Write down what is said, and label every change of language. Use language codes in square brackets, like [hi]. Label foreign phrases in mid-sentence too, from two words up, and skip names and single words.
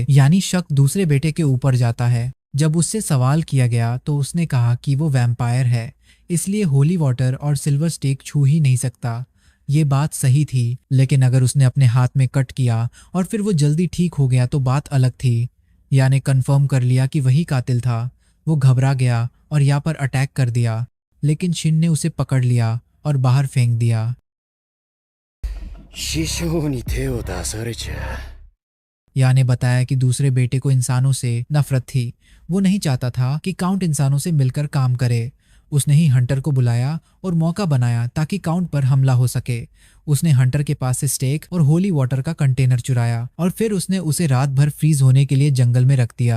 [hi] यानी शक दूसरे बेटे के ऊपर जाता है। जब उससे सवाल किया गया तो उसने कहा कि वो वैम्पायर है, इसलिए [en] holy water [hi] और [en] silver stake [hi] छू ही नहीं सकता। ये बात सही थी, लेकिन अगर उसने अपने हाथ में कट किया और फिर वो जल्दी ठीक हो गया तो बात अलग थी। या ने कन्फर्म कर लिया कि वही कातिल था। वो घबरा गया और या पर अटैक कर दिया, लेकिन शिन ने उसे पकड़ लिया और बाहर फेंक दिया। [ja] 師匠に手を出されちゃ。 [hi] या ने बताया कि दूसरे बेटे को इंसानों से नफरत थी। वो नहीं चाहता था कि काउंट इंसानों से मिलकर काम करे। उसने ही हंटर को बुलाया और मौका बनाया ताकि काउंट पर हमला हो सके। उसने हंटर के पास से स्टेक और [en] holy water [hi] का कंटेनर चुराया और फिर उसने उसे रात भर फ्रीज होने के लिए जंगल में रख दिया।